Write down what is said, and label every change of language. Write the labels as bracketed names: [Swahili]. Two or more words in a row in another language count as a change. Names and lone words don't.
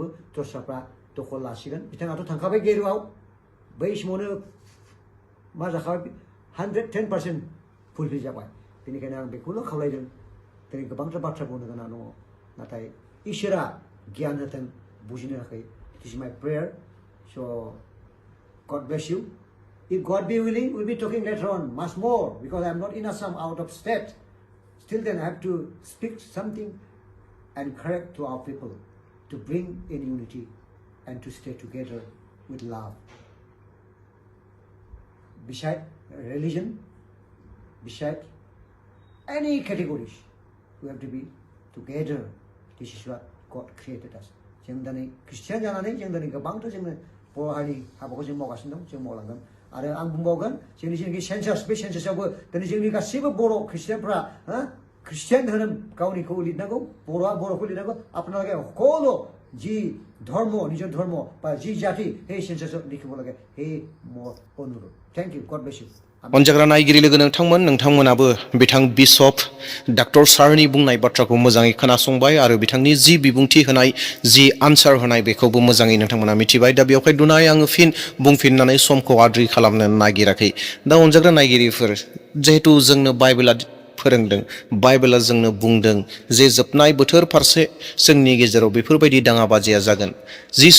[Bodo] दस्राफ्रा दखल लासिगोन बिथाङाथ' थांखाबाय गेरुआव बै समावनो मा जाखाबाय 110% फुलफिल जाबाय बेनिखायनो आं बेखौल' खावलायदों दिनै गोबांथार बाथ्रा बुंनो गोनां दङ नाथाय इसोरा गियान होथों बुजिनो थाखाय [English] it is my prayer so God bless you if God be willing we'll be talking later on much more because I'm not in Assam out of state still then I have to speak something and correct to our people to bring in unity and to stay together with love beside religion beside any categories we have to be together this is what God created us [Bodo] जों दिनै ख्रिस्टियान जानानै जों दिनै गोबांथार जोङो बर' हारिनि हाबाखौ जों मावगासिनो दं जों मावलांगोन आरो आं बुंबावगोन जोंनि जेनाखि सेन्सास बे सेन्सासावबो दिनै जोंनि गासैबो बर' ख्रिस्टियानफ्रा ख्रिस्टियान धोरोम गावनिखौ लिरनांगौ बर'आ बर'खौ लिरनांगौ [Assamese] আপোনালোকে সকলো যি ধৰ্ম নিজৰ ধৰ্ম বা যি জাতি সেই [Bodo] सेन्सासाव [Assamese] লিখিব লাগে সেই মোৰ অনুৰোধ [English] thank you God bless you [Bodo] अनजाग्रा नायगिरि लोगो नोंथांमोनाबो बिथां बिशप डाक्टर सारनि बुंनाय बाथ्राखौ मोजाङै खोनासंबाय आरो बिथांनि जि बिबुंथि होनाय जि आनसार होनाय बेखौबो मोजाङै नोंथांमोना मिथिबाय दा बेवहाय दुनाय आङो फिन बुंफिननानै समखौ आद्रि खालामनो नागिराखै दा अनजाग्रा नायगिरिफोर जिहेतु जोंनो बाइबेला फोरोंदों बाइबेला जोंनो बुंदों जे जोबनाय बोथोर फारसे जोंनि गेजेराव बेफोरबायदि दाङाबाजिया जागोन जिसु